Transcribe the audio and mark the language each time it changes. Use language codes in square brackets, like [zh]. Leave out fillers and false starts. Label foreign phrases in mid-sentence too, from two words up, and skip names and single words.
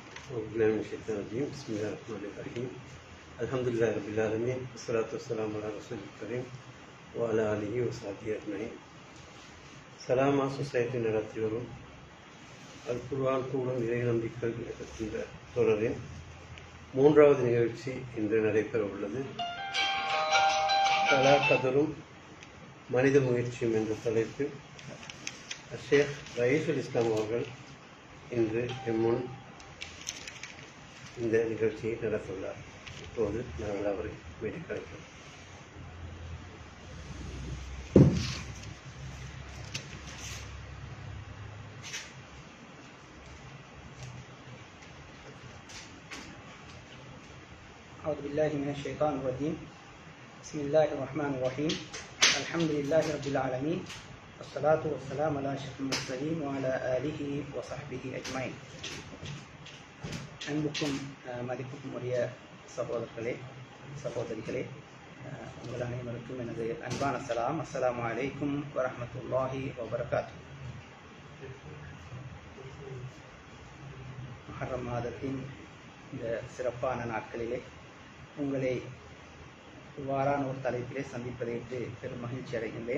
[ar] بسم الله الرحمن الرحيم الحمد لله رب العالمين. والصلاة والسلام على الرسول الكريم وعلى آله وصحبه أجمعين. [ta] சலாமா சொசைட்டி நடத்தி வரும் அல் குர்ஆன் கூடும் இறை நம்பிக்கை என்ற தொடரின் 3வது நிகழ்ச்சி இன்று நடைபெற உள்ளது. கலா கதரும் மனித முயற்சியும் என்ற தலைப்பில் ஷேக் ரயீசுல் இஸ்லாம் அவர்கள் இன்று எம்முன் இந்த நிகழ்ச்சியை நடத்துள்ளார். இப்போது நாங்கள் அவரை வீட்டுக்கு அழைக்கிறோம். [ar] أعوذ بالله من الشيطان الرجيم. بسم الله الرحمن الرحيم. الحمد لله رب العالمين. والصلاة والسلام على أشرف المرسلين وعلى آله وصحبه أجمعين. [ta] அன்புக்கும் மதிப்புக்கும் உரிய சகோதரர்களே சகோதரிகளே, உங்கள் அனைவருக்கும் எனது அன்பான சலாம். [ar] السلام عليكم ورحمة الله وبركاته. [ta] முஹர்ரம் மாதத்தின் இந்த சிறப்பான நாட்களிலே உங்களை இவ்வாறான ஒரு தலைப்பிலே சந்திப்பதையிட்டு பெரும் மகிழ்ச்சி அடைகின்றேன்.